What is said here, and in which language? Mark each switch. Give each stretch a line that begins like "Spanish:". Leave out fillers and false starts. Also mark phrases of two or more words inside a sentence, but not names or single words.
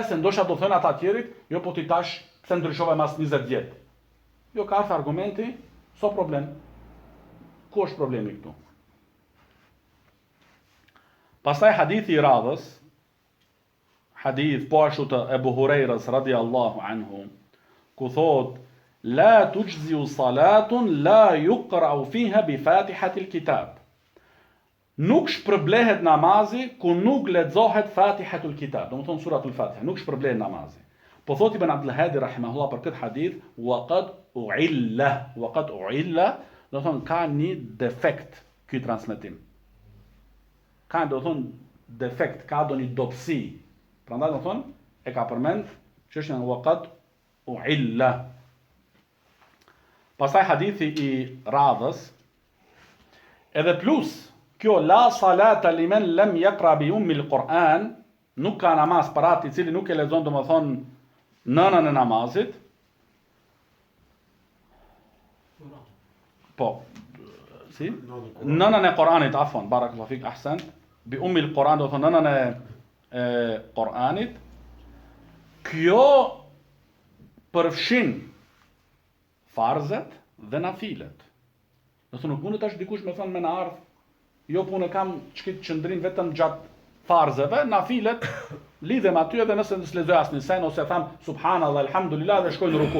Albanian: Se ndoshta do thënë ata tjerit, jo po ti tash pse ndryshove mas 20 vjet. Jo ka ardhur argumenti,
English: so problem.
Albanian: Ku është problemi këtu? Pastaj hadithi i radhës, hadith po ashtu të Ebu Hurejrës
Arabic: رضي الله عنه,
Albanian: ku thot,
Arabic: لا تجزئ صلاة لا يقرأ فيها بفاتحة الكتاب.
Albanian: Nuk shpërblehet namazi ku nuk lexohet Fatihatul Kitab, do të thonë suratul Fatiha, nuk shpërblehet namazi. Po thot Ibn Abdul Hadi rahimahullah për këtë hadith,
Arabic: وقد أعل,
Albanian: do të thonë ka një defekt ky transmetim. Ka do të thonë defekt, ka do një dobësi. Prandaj do të thonë e ka përmend çështjen
Arabic: وقد أعل.
Albanian: Pastaj hadithi i radhës, edhe plus kjo
Arabic: لا صلاة لمن لم يقرأ بأم القرآن,
Albanian: nuk ka namaz për atë i cili nuk e lexon do të thonë nënën e namazit. Po, si? Nënën e Quranit,
Arabic: عفوا، بارك الله فيك، أحسن. بأم القرآن
Albanian: do të thonë nënën e Quranit. Kjo përfshin farzet dhe nafilet. Do të thonë nuk mund të tash dikush me thonë me na ardh, jo punë kam çkit qëndrim vetëm gjatë farzeve, nafilet lidhem aty edhe nëse s'lexoj asnjë sen ose tham
Arabic: سبحان الله، الحمد لله
Albanian: dhe shkoj në ruku.